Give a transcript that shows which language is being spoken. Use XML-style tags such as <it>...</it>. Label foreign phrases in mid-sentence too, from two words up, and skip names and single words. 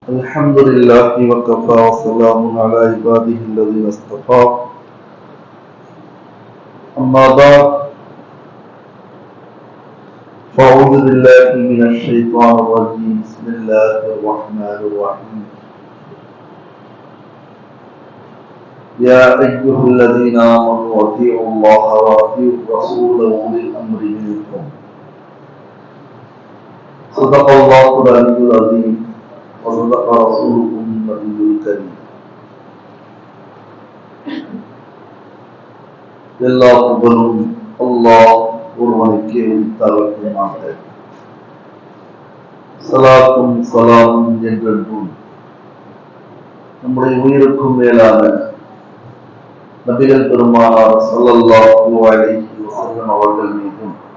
<ar>الحمد لله وكفى وسلام على عباده الذين اصطفى أما بعد فأعوذ بالله من الشيطان الرجيم بسم الله الرحمن الرحيم يا أيها الذين آمنوا أطيعوا الله وأطيعوا الرسول وأولي الأمر منكم صدق الله العلي العظيم وصدق رسوله النبي الكريم</ar> <ta>எல்லா புகழும் அல்லாஹ் ஒருவனுக்கே உரித்தாகட்டுமாக. ஸலாத்தும் ஸலாமும் என்றென்றும் நம்முடைய உயிருக்கும் மேலான நபிகள் பெருமானார்</ta> <ar>صلى الله عليه وسلم</ar> <ta>அவர்கள் மீதும்,</ta>